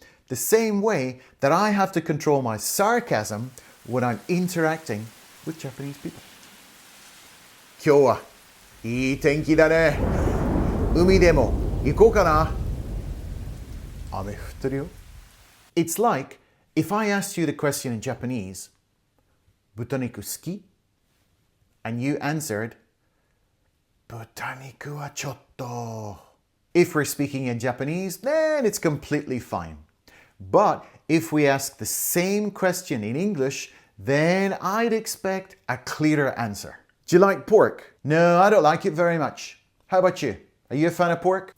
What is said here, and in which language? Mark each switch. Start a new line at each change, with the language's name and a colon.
English: The same way that I have to control my sarcasm when I'm interacting with Japanese people.
Japanese: 今日はいい天気だね。海でも行こうかな。雨降ってるよ。
English: It's like if I asked you the question in Japanese,
Japanese: 豚肉好き?
English: And you answered,
Japanese: 豚肉はちょっと.
English: If we're speaking in Japanese, then it's completely fine. But if we ask the same question in English, then I'd expect a clearer answer. Do you like pork? No, I don't like it very much. How about you? Are you a fan of pork?